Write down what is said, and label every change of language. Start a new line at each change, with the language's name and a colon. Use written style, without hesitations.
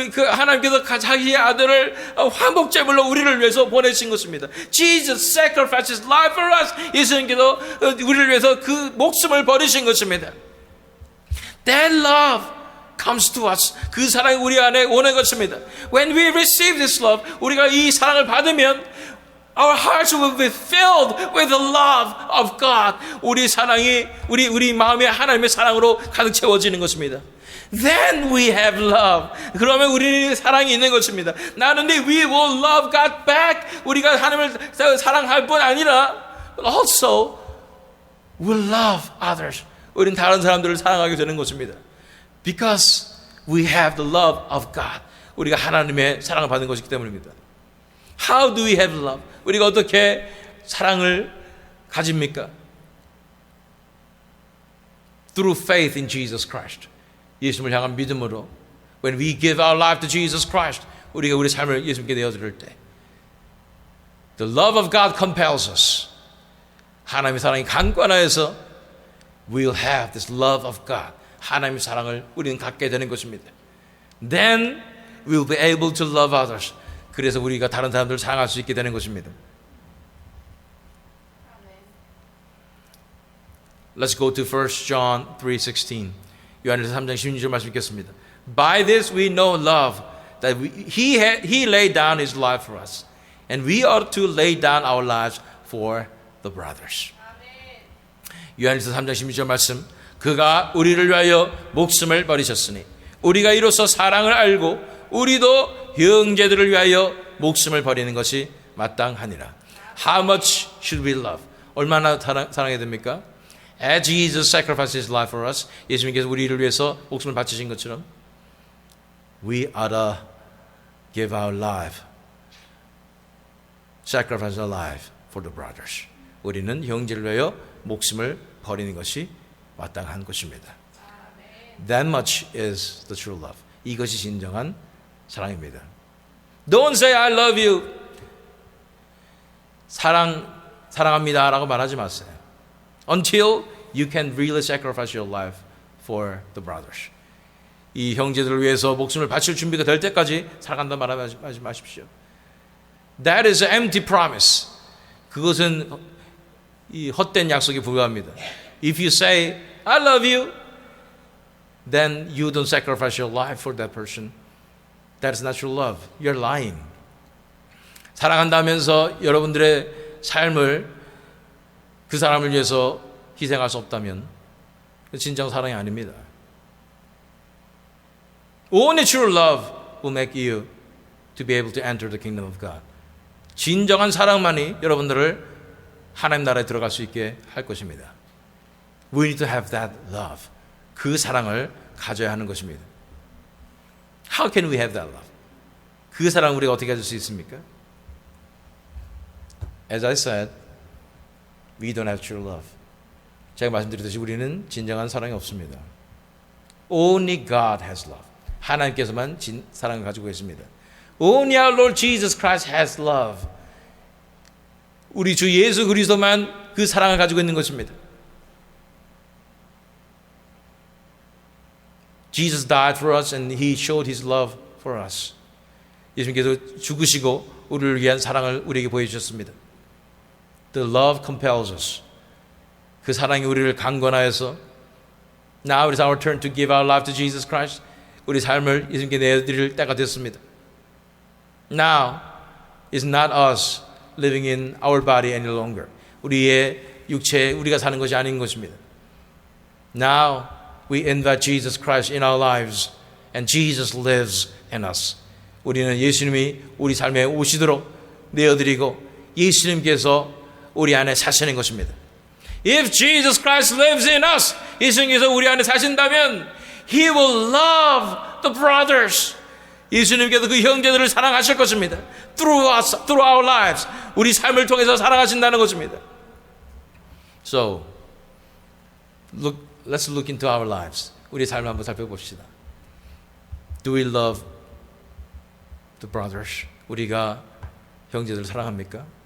Korean: 하나님께서 자기의 아들을 화목제물로 우리를 위해서 보내신 것입니다.
English: Jesus sacrificed His life for us.
Korean: 예수님께서 우리를 위해서 그 목숨을 버리신 것입니다.
English: That love comes to us.
Korean: 그 사랑이 우리 안에 오는 것입니다.
English: When we receive this love,
Korean: 우리가 이 사랑을 받으면
English: our hearts will be filled with the love of God.
Korean: 우리 마음이 하나님의 사랑으로 가득 채워지는 것입니다.
English: Then we have love.
Korean: 그러면 우리 사랑이 있는 것입니다.
English: Not only we will love God back.
Korean: 우리가 하나님을 사랑할 뿐 아니라
English: but also will love others.
Korean: 우리는 다른 사람들을 사랑하게 되는 것입니다.
English: Because we have the love of God.
Korean: 우리가 하나님의 사랑을 받는 것이기 때문입니다.
English: How do we have love?
Korean: 우리가 어떻게 사랑을 가집니까?
English: Through faith in Jesus Christ.
Korean: 예수님을 향한 믿음으로.
English: When we give our life to Jesus Christ,
Korean: 우리가 우리 삶을 예수님께 내어드릴 때,
English: the love of God compels us.
Korean: 하나님의 사랑이 강권하여서
English: we'll have this love of God.
Korean: 하나님의 사랑을 우리는 갖게 되는 것입니다.
English: Then we'll be able to love others.
Korean: 그래서 우리가 다른 사람들을 사랑할 수 있게 되는 것입니다.
English: Let's go to 1 John 3:16.
Korean: 요한일서 3장 16절 말씀 읽겠습니다.
English: By this we know love, that he laid down his life for us, and we ought to lay down our lives for the brothers.
Korean: 요한일서 3장 16절 말씀. 그가 우리를 위하여 목숨을 버리셨으니 우리가 이로써 사랑을 알고 우리도 형제들을 위하여 목숨을 버리는 것이 마땅하니라.
English: How much should we love?
Korean: 얼마나 사랑해야 됩니까?
English: As Jesus sacrificed His life for us,
Korean: 예수님께서 우리를 위해서 목숨을 바치신 것처럼
English: we ought to give our life, sacrifice our life for the brothers.
Korean: 우리는 형제를 위하여 목숨을 버리는 것이 마땅한 것입니다.
English: That much is the true love.
Korean: 이것이 진정한 사랑입니다.
English: Don't say I love you.
Korean: 사랑합니다 라고 말하지 마세요.
English: Until you can really sacrifice your life for the brothers.
Korean: 이 형제들을 위해서 목숨을 바칠 준비가 될 때까지 사랑한다 말하지 마십시오.
English: That is an empty promise.
Korean: 그것은 이 헛된 약속에 불과합니다.
English: If you say I love you, then you don't sacrifice your life for that person. That is not true love. You're lying.
Korean: 사랑한다면서 여러분들의 삶을 그 사람을 위해서 희생할 수 없다면 진정 사랑이 아닙니다.
English: Only true love will make you to be able to enter the kingdom of God.
Korean: 진정한 사랑만이 여러분들을 하나님 나라에 들어갈 수 있게 할 것입니다.
English: We need to have that love.
Korean: 그 사랑을 가져야 하는 것입니다.
English: How can we have that love?
Korean: 그 사랑을 우리가 어떻게 가질 수 있습니까?
English: As I said, we don't have true love.
Korean: 제가 말씀드렸듯이 우리는 진정한 사랑이 없습니다.
English: Only God has love.
Korean: 하나님께서만 사랑을 가지고 계십니다.
English: Only our Lord Jesus Christ has love.
Korean: 우리 주 예수 그리스도만 그 사랑을 가지고 있는 것입니다.
English: Jesus died for us and He showed His love for us.
Korean: 예수님께서 죽으시고 우리를 위한 사랑을 우리에게 보여주셨습니다.
English: The love compels us.
Korean: 그 사랑이 우리를 강권하여서
English: Now it is our turn to give our life to Jesus Christ.
Korean: 우리 삶을 예수님께 내드릴 때가 됐습니다.
English: Now is not us living in our body any longer.
Korean: 우리의 육체, 우리가 사는 것이 아닌 것입니다.
English: Now we invite Jesus Christ in our lives and Jesus lives in us.
Korean: 우리는 예수님이 우리 삶에 오시도록 내어드리고 예수님께서 우리 안에 사시는 것입니다.
English: If Jesus Christ lives in us,
Korean: 예수님께서 우리 안에 사신다면
English: He will love the brothers.
Korean: 예수님께서 그 형제들을 사랑하실 것입니다.
English: Through us, through our lives.
Korean: 우리 삶을 통해서 사랑하신다는 것입니다.
English: So, let's look into our lives.
Korean: 우리 삶을 한번 살펴봅시다.
English: Do we love the brothers?
Korean: 우리가 형제들을 사랑합니까?